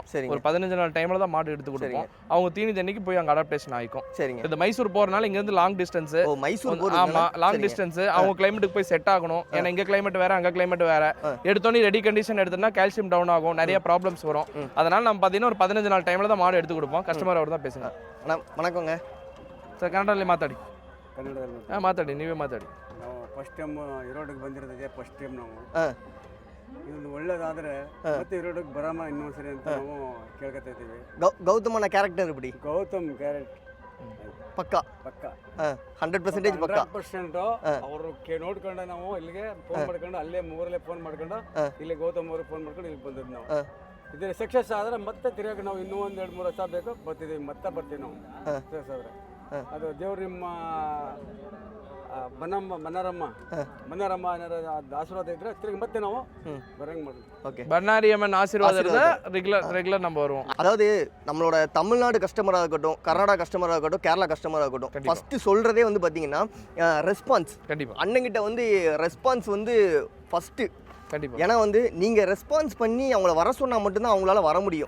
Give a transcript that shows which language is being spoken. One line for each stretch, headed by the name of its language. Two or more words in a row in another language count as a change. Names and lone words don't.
Tamil: ஒரு 15 நாள் டைமில் தான் மாடு எடுத்து கொடுப்போம். அவங்க தீனி தண்ணிக்கு போய் அங்கே அடாப்டேஷன் ஆகிக்கும். சரிங்க. இந்த மைசூர் போகிறனால இங்கேருந்து லாங் டிஸ்டன்ஸ். ஆமாம் லாங் டிஸ்டன்ஸ். அவங்க கிளைமேட்டுக்கு போய் செட் ஆகணும். ஏன்னா இங்கே கிளைமேட் வேற, அங்கே கிளைமேட் வேற. எடுத்தோன்னே ரெடி கண்டிஷன் எடுத்தோம்னா கால்சியம் டவுன் ஆகும், நிறைய ப்ராப்ளம்ஸ் வரும். அதனால நம்ம பார்த்தீங்கன்னா ஒரு 15 நாள் டைமில் தான் மாடு எடுத்து கொடுப்போம். கஸ்டமர் அவர் தான் பேசுங்க. வணக்கங்க
Kannada: ಸರ್ ಕನ್ನಡದಲ್ಲಿ ಮಾತಾಡಿ. ಮಾತಾಡಿ, ನೀವೇ ಮಾತಾಡಿ. ನಾವು ಫಸ್ಟ್ ಟೈಮ್ ಇರೋಡಿಗೆ ಬಂದಿರೋದಿದೆ. ಫಸ್ಟ್ ಟೈಮ್ ನಾವು ಇದೊಂದು ಒಳ್ಳೇದಾದ್ರೆ ಮತ್ತೆ ಇರೋಡಿಗೆ ಬರಮ್ಮ ಇನ್ನೊಂದ್ಸರಿ ಅಂತ ನಾವು ಕೇಳ್ಕೊತಾ ಇದ್ದೀವಿ. ಗೌತಮನ ಕ್ಯಾರೆಕ್ಟರ್ ಬಿಡಿ. ಗೌತಮ್ ಕ್ಯಾರೆಕ್ಟ್ ಪಕ್ಕಾ 100% ಪಕ್ಕಾ 100%. ಅವರು ನೋಡ್ಕೊಂಡು ನಾವು ಇಲ್ಲಿಗೆ ಫೋನ್ ಮಾಡ್ಕೊಂಡು ಅಲ್ಲೇ ಮೂರಲ್ಲೇ ಫೋನ್ ಮಾಡ್ಕೊಂಡು ಇಲ್ಲಿ ಗೌತಮ್ ಅವ್ರಿಗೆ ಫೋನ್ ಮಾಡ್ಕೊಂಡು ಇಲ್ಲಿ ಬಂದಿದ್ದು ನಾವು. ಇದ್ರ ಸಕ್ಸಸ್ ಆದ್ರೆ ಮತ್ತೆ ತಿರ್ಗಾಕ ನಾವು ಇನ್ನೂ 1-2-3 ವರ್ಷ ಬೇಕು ಬರ್ತಿದ್ದೀವಿ. ಮತ್ತೆ ಬರ್ತೀವಿ ನಾವು ಸಕ್ಸಸ್ ಆದ್ರೆ. ಅದು ದೇವ್ರು ನಿಮ್ಮ ಮನ್ನರಮ್ಮ ಆಶೀರ್ವಾದ ಇದ್ರೆ ತಿರುಗಿ ಮತ್ತೆ ನಾವು ಬರಂಗ್ ಮಾಡೋದು.
Tamil: பன்னாரி அம்மன் ஆசீர்வாதம் இருந்தா ரெகுலர் நம்ம வருவோம். அதாவது நம்மளோட தமிழ்நாடு கஸ்டமராக இருக்கட்டும், கர்நாடகா கஸ்டமராக இருக்கட்டும், கேரளா கஸ்டமராக இருக்கட்டும், ஃபர்ஸ்ட் சொல்றதே வந்து பாத்தீங்கன்னா ரெஸ்பான்ஸ். கண்டிப்பா அண்ணங்கிட்ட வந்து ரெஸ்பான்ஸ் வந்து ஃபர்ஸ்ட் கண்டிப்பா ஏன்னா வந்து நீங்க ரெஸ்பான்ஸ் பண்ணி அவங்கள வர சொன்னா மட்டும்தான் அவங்களால வர முடியும்.